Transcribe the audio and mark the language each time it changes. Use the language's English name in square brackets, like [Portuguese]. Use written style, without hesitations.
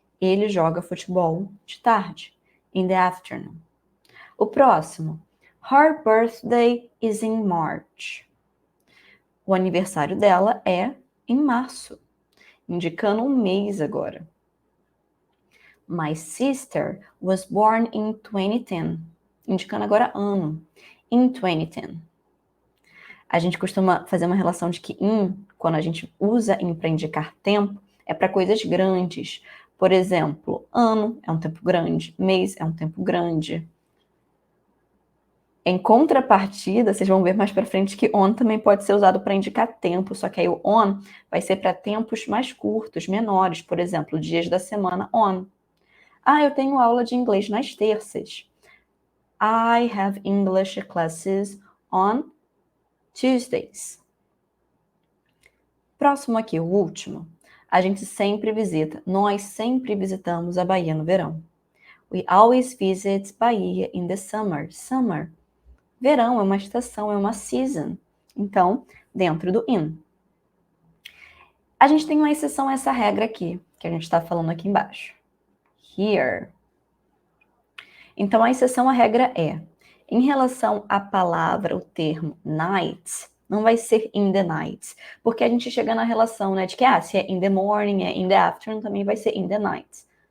[Portuguese] Ele joga futebol de tarde, [English] in the afternoon. [Portuguese] O próximo, [English] Her birthday is in March. [Portuguese] O aniversário dela é em março, indicando um mês agora. [English] My sister was born in 2010, [Portuguese] indicando agora ano, [English] in 2010. [Portuguese] A gente costuma fazer uma relação de que in, quando a gente usa in para indicar tempo, é para coisas grandes. Por exemplo, ano é um tempo grande, mês é um tempo grande. Em contrapartida, vocês vão ver mais para frente que on também pode ser usado para indicar tempo, só que aí o on vai ser para tempos mais curtos, menores. Por exemplo, dias da semana on. Eu tenho aula de inglês nas terças. [English] I have English classes on Tuesdays. [Portuguese] Próximo aqui, o último. A gente sempre visita, nós sempre visitamos a Bahia no verão. [English] We always visit Bahia in the summer. Summer. [Portuguese] Verão é uma estação, é uma season. Então, dentro do in. A gente tem uma exceção a essa regra aqui, que a gente está falando aqui embaixo. [English] Here. [Portuguese] Então, a exceção à regra é, em relação à palavra, o termo night, não vai ser [English] in the night, [Portuguese] porque a gente chega na relação, né, de que, se é [English] in the morning, [Portuguese] é [English] in the afternoon, [Portuguese] também vai ser [English] in the night.